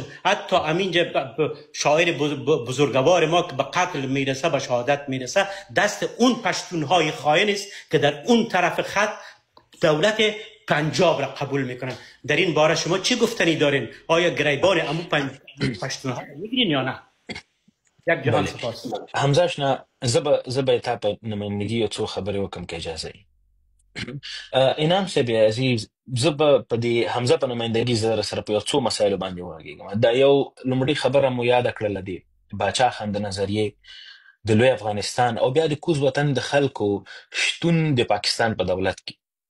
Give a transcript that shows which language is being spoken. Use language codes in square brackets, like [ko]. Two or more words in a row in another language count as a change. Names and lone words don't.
[fa] حتی همینجا شاعر بزرگوار ما که به قتل میرسه، به شهادت میرسه، دست اون پشتونهای خائن است که در اون طرف خط دولت پنجاب را قبول میکنن. در این باره شما چی گفتنی دارین؟ آیا گریبان امو پشتونها میگیرین یا نه؟ یک جهان سپاس. [ps] حمزه نه زب تا په نمایندګي یو څو خبرې وکم که اجازه وي. انعام صاحب عزیز، زه به په دې حمزه په نمایندګي زه سره په یو څو مسایلو باندې وغږېږم. دا یو لومړۍ خبره مو یاده کړله د باچا خان د نظریې د لوی افغانستان او بیا د کوز وطن د خلکو شتون د پاکستان په دولت کې